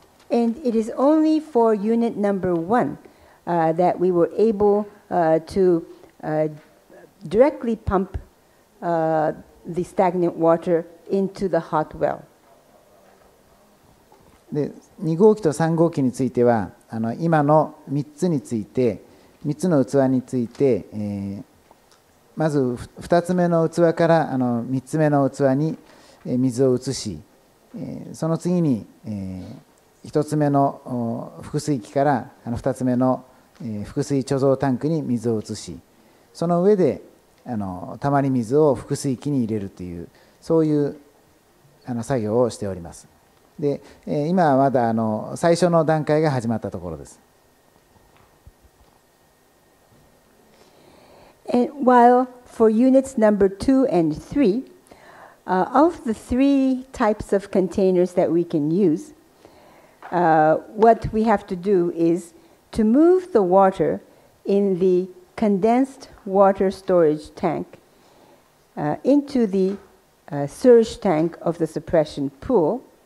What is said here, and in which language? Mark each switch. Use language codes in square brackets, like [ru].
[en] And it is only for unit number 1 that we were able to directly pump the stagnant water into the hot well. [ja] で2号機と3号機については今の3つについて3つの器について、まず2つ目の器から3つ目の器に水を移し、その次に1つ目の複水器から2つ目の複水貯蔵タンクに水を移し、その上でたまり水を複水器に入れるという、そういう作業をしております。で今はまだ最初の段階が始まったところです。 [en] And while for units number 2 and 3, of the 3 types of containers that we can use, what we have to do is to move the water in the condensed water storage tank into the surge tank of the suppression pool,